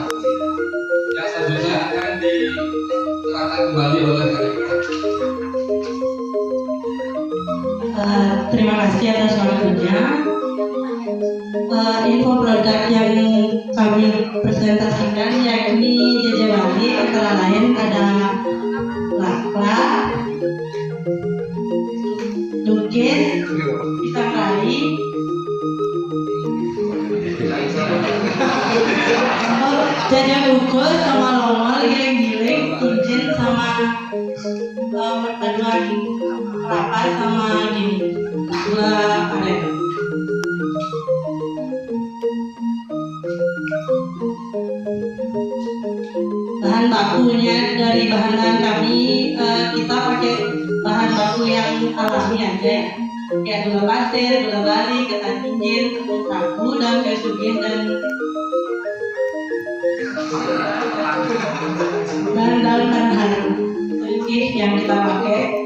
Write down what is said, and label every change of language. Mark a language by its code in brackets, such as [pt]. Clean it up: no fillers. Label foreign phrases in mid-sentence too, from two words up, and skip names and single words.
[id] Yang selanjutnya akan diterangkan kembali oleh kalian. Terima kasih atas waktunya. Info produk yang kami presentasikan yakni JJ Bali, antara lain ada lakla, dukit, pisang kari, jajan ukur sama longol, giling-giling, cincin sama perpaduan kelapa sama gini gula aren. Bahan bakunya dari bahan kami kita pakai bahan baku yang alami aja, kayak gula pasir, gula bali, ketan cincin, tepung sagu dan kayu sugih dan daun harum yang kita pakai.